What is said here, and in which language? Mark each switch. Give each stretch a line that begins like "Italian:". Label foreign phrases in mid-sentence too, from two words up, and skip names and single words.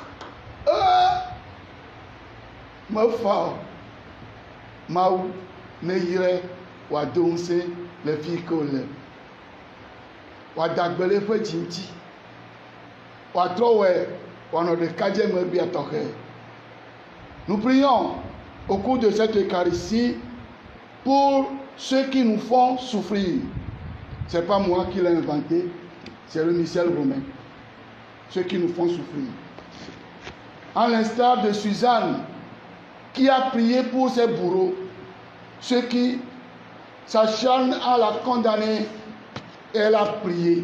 Ewe: mefa o Mawu ne yire wòado ŋusẽ le fi ke wòle wòada gbe le eƒe dzi ŋuti wòatrɔ wɔe wòanɔ ɖekadzeme bia tɔxɛ.
French: Nous prions au cours de cette Eucharistie pour ceux qui nous font souffrir. Ce n'est pas moi qui l'ai inventé, c'est le missel romain. Ceux qui nous font souffrir. À l'instar de Suzanne, qui a prié pour ses bourreaux, ceux qui s'acharnent à la condamner, elle a prié.